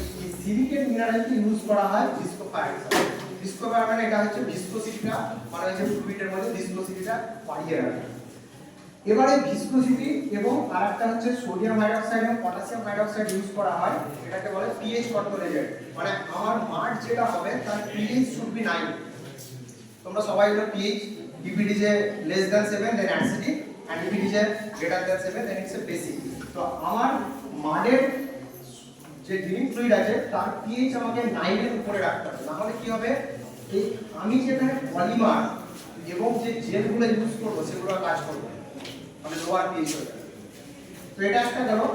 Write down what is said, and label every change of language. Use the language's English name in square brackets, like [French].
[Bangla] এই silicate মিনারেলকে use করা হয় ভিসকোফায়ার হিসেবে। ভিসকোফায়ার মানে এটা হচ্ছে ভিসকোসিটিটা মানে হচ্ছে ফ্লুইডের মধ্যে ভিসকোসিটিটা বাড়িয়ে রাখে। এবারে ভিসকোসিটি এবং আরেকটা হচ্ছে সোডিয়াম হাইড্রোক্সাইড এবং পটাশিয়াম হাইড্রোক্সাইড ইউজ করা হয়, এটাকে বলে পিএইচ কন্ট্রোল এজেন্ট। মানে আমার মাড যেটা হবে তার পিএইচ [English] should be [Bangla] 9। তোমরা সবাই জানো [English] PH, if it is a less than 7 then acidic and if it is a greater than 7 then it's a basic. [Bangla] তো আমার মাডের যে ড্রিলিং ফ্লুইড আছে তার পিএইচ আমাকে 9 এর উপরে রাখতে হবে, না হলে কি হবে এই আমি যেখানে পলিমার এবং যে জেলগুলো ইউজ করবো সেগুলো কাজ করবে মানে লোয়ার পিএইচ হয়ে যাবে। তো এটা একটা গেল।